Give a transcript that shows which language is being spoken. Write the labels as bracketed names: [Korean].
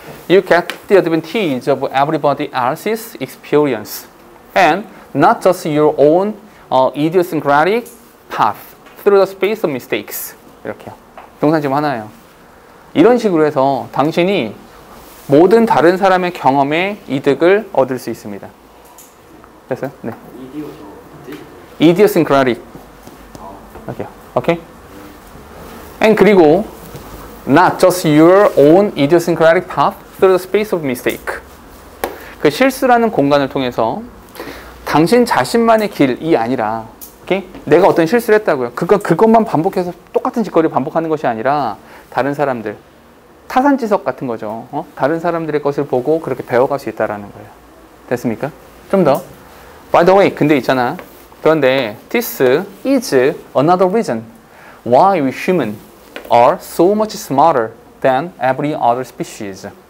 [English] You get the advantage of everybody else's experience and not just your own idiosyncratic path through the space of mistakes. [Korean] 이렇게요. 동사 지금 하나예요. 이런 식으로 해서 당신이 모든 다른 사람의 경험에 이득을 얻을 수 있습니다. 됐어요? 네. idiosyncratic. 이렇게요. 오케이? [English] And [Korean] 그리고 [English] not just your own idiosyncratic path through the space of mistake. [Korean] 그 실수라는 공간을 통해서 당신 자신만의 길이 아니라, 오케이? 내가 어떤 실수를 했다고요. 그것만 반복해서 똑같은 짓거리를 반복하는 것이 아니라 다른 사람들, 타산지석 같은 거죠. 다른 사람들의 것을 보고 그렇게 배워갈 수 있다라는 거예요. 됐습니까? 좀 더. [English] By the way, [Korean] 근데 있잖아. 그런데 [English] this is another reason why we human are so much smarter than every other species.